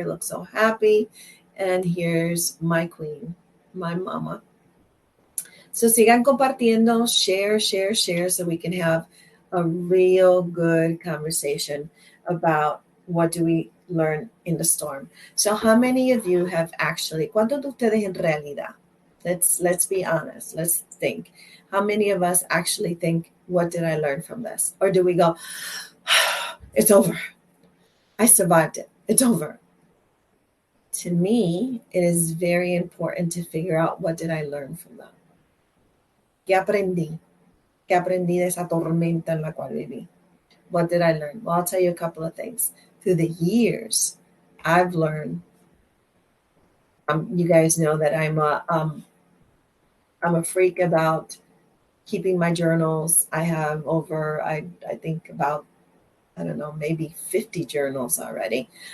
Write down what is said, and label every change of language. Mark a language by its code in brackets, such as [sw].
[en] He looks so happy. And here's my queen, my mama. So [es] sigan compartiendo, [en] share, so we can have a real good conversation about what do we learn in the storm. So how many of you have actually, [es] ¿cuántos de ustedes en realidad? [en] Let's be honest. Let's think. How many of us actually think, what did I learn from this? Or do we go, it's over. I survived it. It's over. To me, it is very important to figure out, what did I learn from that? [es] ¿Qué aprendí? ¿Qué aprendí de esa tormenta en la cual viví? [en] What did I learn? Well, I'll tell you a couple of things. Through the years, I've learned. You guys know that I'm a freak about keeping my journals. I have over, I think about, I don't know, maybe 50 journals already.